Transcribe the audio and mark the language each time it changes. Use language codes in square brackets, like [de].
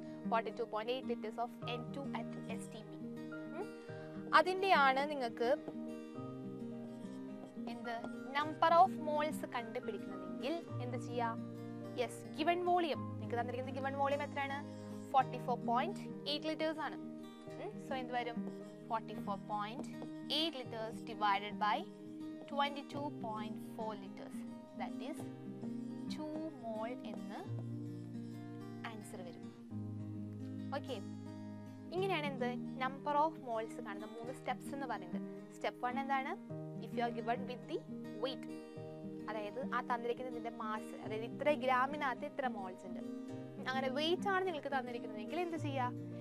[en] 42.8 liters of N2 at STP. [ml] അതിൻ്റെയാണ് നിങ്ങൾക്ക് എന്ത് number of moles കണ്ടുപിടിക്കുന്നതെങ്കിൽ എന്ത് ചെയ്യാം? യെസ്, ഗിവൺ വോളിയം നിങ്ങൾക്ക് തന്നിരിക്കുന്നത് ഗിവൺ വോളിയം എത്രയാണ്? 44.8 liters ആണ്. സോ എന്ത് വരും? [en] 44.8 liters divided by 22.4 liters. That is 2 mole [ml] എന്ന് ആൻസർ വരും. ഓക്കെ, ഇങ്ങനെയാണ് എന്ത് നമ്പർ ഓഫ് മോൾസ് കാണുന്ന 3 സ്റ്റെപ്സ് എന്ന് പറയുന്നത്. സ്റ്റെപ്പ് 1 എന്താണ്? [en] if you are given with the weight, [ml] അതായത് ആ തന്നിരിക്കുന്നതിന്റെ മാസ്, അതായത് ഇത്ര ഗ്രാമിനകത്ത് ഇത്ര മോൾസ് ഉണ്ട്, അങ്ങനെ വെയിറ്റ് ആണ് നിങ്ങൾക്ക് തന്നിരിക്കുന്നതെങ്കിൽ എന്ത് ചെയ്യുക?